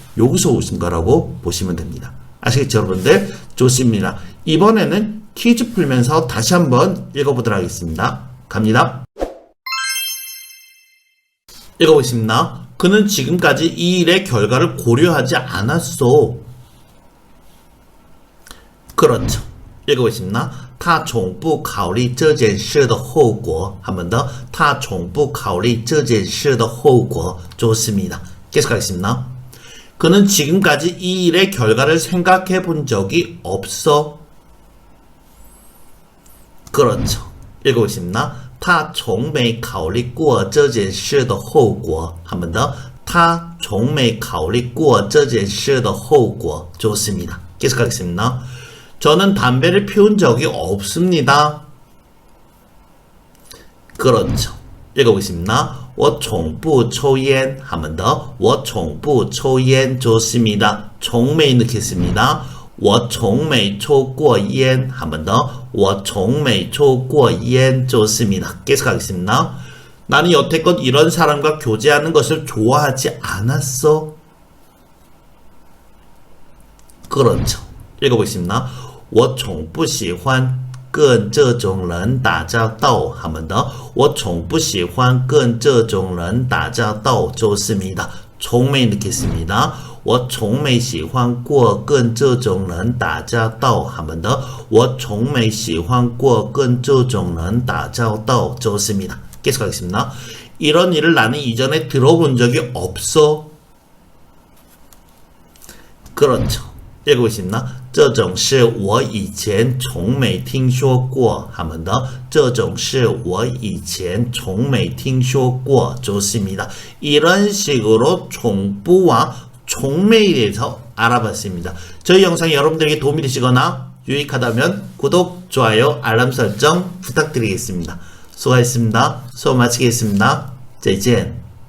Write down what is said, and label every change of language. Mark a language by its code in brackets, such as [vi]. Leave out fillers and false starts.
[ko] 여기서 오신 거라고 보시면 됩니다. 아시겠죠, 여러분들? 좋습니다. 이번에는 퀴즈 풀면서 다시 한번 읽어보도록 하겠습니다. 갑니다. 읽어보겠습니다. 그는 지금까지 이 일의 결과를 고려하지 않았어. 그렇죠. 읽어보겠습니다. [zh] 他从不考虑这件事的后果. [ko] 한 번 더. [zh] 他从不考虑这件事的后果. [ko] 좋습니다. 계속하겠습니다. 그는 지금까지 이 일의 결과를 생각해 본 적이 없어. 그렇죠. 읽어보겠습니다. [zh] 他从没考虑过这件事的后果. [ko] 한 번 더. [zh] 他从没考虑过这件事的后果. [ko] 좋습니다. 계속하겠습니다. 저는 담배를 피운 적이 없습니다. 그렇죠. 읽어보겠습니다. [zh] 我从不抽烟. [ko] 한 번 더. [zh] 我从不抽烟. [ko] 좋습니다. 从没 넣겠습니다. [zh] 我从没抽过烟. [ko] 한 번 더. [zh] 我从没抽过烟. [ko] 좋습니다. 계속하겠습니다. 나는 여태껏 이런 사람과 교제하는 것을 좋아하지 않았어. 그렇죠. 읽어보겠습니다. [zh] 我从不喜欢跟这种人打交道. [ko] 한 번 더. [zh] 我从不喜欢跟这种人打交道. [ko] 좋습니다. 从没 넣겠습니다. [zh] 我从没喜欢过跟这种人打交道. [ko] 한 번 더. [zh] 我从没喜欢过跟这种人打交道. [ko] 좋습니다. 계속하겠습니다. 이런 일을 나는 이전에 들어본 적이 없어. 그렇죠. 읽어보겠습니다. [zh] 这种事我以前从没听说过. [ko] 한 번 더. [zh] 这种事我以前从没听说过. [ko] 좋습니다. 이런 식으로 종부와 종매에 대해서 알아봤습니다. 저희 영상이 여러분들에게 도움이 되시거나 유익하다면 구독, 좋아요, 알람 설정 부탁드리겠습니다. 수고하셨습니다. 수업 마치겠습니다. [zh] 再见.